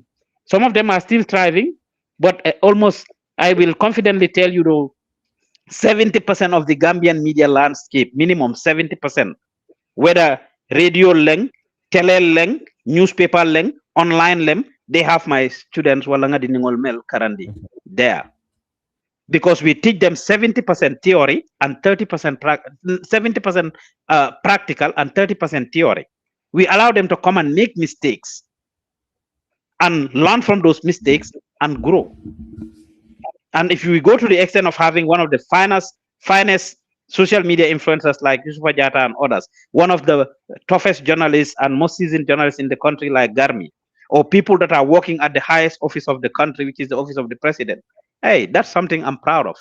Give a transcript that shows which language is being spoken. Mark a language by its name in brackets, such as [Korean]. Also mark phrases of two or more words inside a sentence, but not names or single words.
[English] Some of them are still thriving, but almost, I will confidently tell you, though, 70% of the Gambian media landscape, minimum 70%, whether radio leng, tele leng, newspaper leng, online leng, they have my students [Mandingo] walanga diningol mel karandi [English] there. Because we teach them 70% theory and 30% 70% practical and 30% theory. We allow them to come and make mistakes and learn from those mistakes and grow. And if we go to the extent of having one of the finest social media influencers like Yusuf Ajata and others, one of the toughest journalists and most seasoned journalists in the country like Garmi, or people that are working at the highest office of the country, which is the office of the president, hey, that's something I'm proud of.